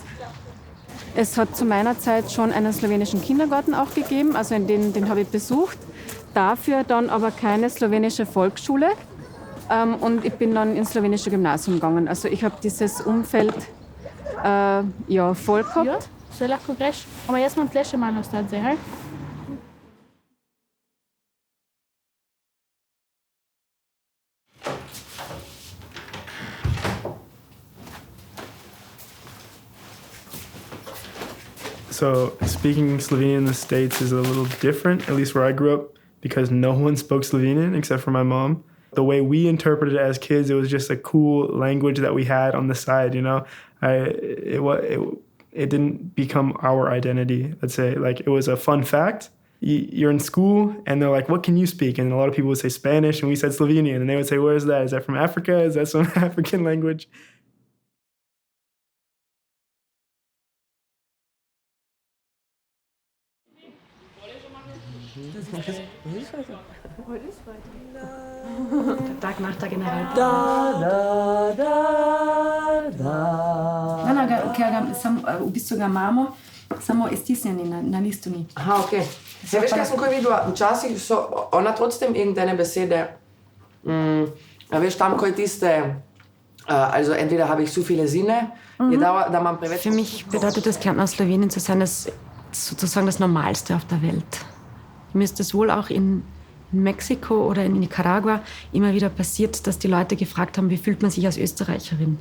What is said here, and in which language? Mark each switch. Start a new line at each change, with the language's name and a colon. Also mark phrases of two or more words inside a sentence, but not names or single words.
German: Es hat zu meiner Zeit schon einen slowenischen Kindergarten auch gegeben, also den habe ich besucht. Dafür dann aber keine slowenische Volksschule. Und ich bin dann ins slowenische Gymnasium gegangen. Also ich habe dieses Umfeld voll gehabt.
Slovenian: Ja, so lahko greš. Aber jaz imam tle še malo ostati zdaj, hej?
English: So speaking Slovenian in the States is a little different, at least where I grew up, because no one spoke Slovenian except for my mom. The way we interpreted it as kids, it was just a cool language that we had on the side, you know. It didn't become our identity, let's say. Like, it was a fun fact. You're in school, and they're like, what can you speak? And a lot of people would say Spanish, and we said Slovenian. And they would say, where's that? Is that from Africa? Is that some African language?
German: Der Tag nach der General.
Slovenian: V bistvu ga imamo, samo stisnjeni na listu ni. Aha, okay. Ja, veš, kaj sem ko videla? Včasih so ona
German: trotzdem irgendeine
Slovenian: Besede, veš, tam, ko je tiste,
German: also entweder habe ich zu viele Sinne, da man preveč... Für mich bedeutet das, Kärntner Slowenien zu sein, das sozusagen das Normalste auf der Welt. Mir ist es wohl auch in Mexiko oder in Nicaragua immer wieder passiert, dass die Leute gefragt haben, wie fühlt man sich als Österreicherin?